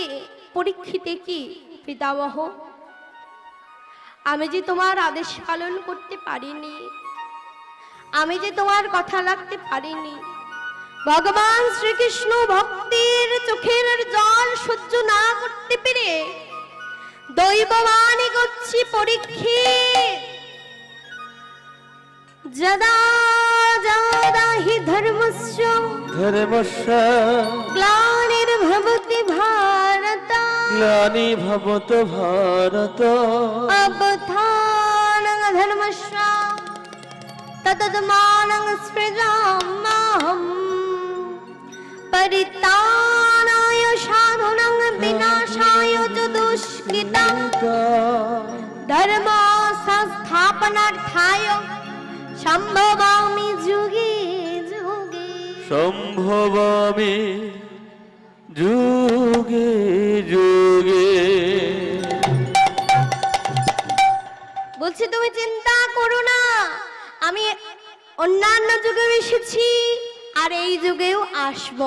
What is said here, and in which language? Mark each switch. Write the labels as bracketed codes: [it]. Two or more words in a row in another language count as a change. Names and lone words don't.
[bn] পরীক্ষিতে কি, পিতামহ, আমি যে তোমার আদেশ পালন করতে পারিনি, আমি যে তোমার কথা রাখতে পারিনি, ভগবান শ্রীকৃষ্ণ ভক্তির চোখের জল সহ্য না করতে পেরে দৈববাণী করছি, পরীক্ষিত, [sa] যদা जादा हि धर्मस्य धर्मस्य ग्लानिर्भवति भारत ग्लानिर्भवति भारत अवधानं धर्मस्य तदत्मानं सृजाम्यहम् परित्राणाय साधुनां विनाशाय च दुष्कृतां धर्म संस्थापनार्थाय सम्भवामि जुगे जुगे সম্ভবামি যুগে যুগে। [bn] বলছি তুমি চিন্তা করো না, আমি অন্যান্য যুগে এসেছি আর এই যুগেও আসবো।